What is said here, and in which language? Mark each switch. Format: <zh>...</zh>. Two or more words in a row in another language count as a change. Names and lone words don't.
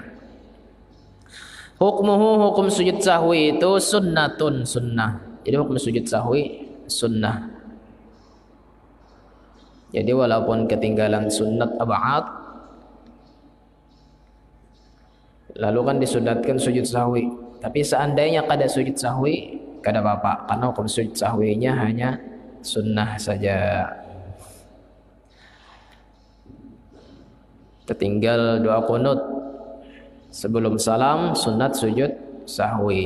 <bjn>Hukmuhu, hukum sujud sahwi itu sunnatun, sunnah. Jadi hukum sujud sahwi sunnah. Jadi walaupun ketinggalan sunat ab'ad, lalu kan disunatkan sujud sahwi, tapi seandainya kada sujud sahwi kada apa-apa, karena hukum sujud sahwinya hanya sunnah saja. Tertinggal doa qunut sebelum salam, sunat sujud sahwi.</bjn>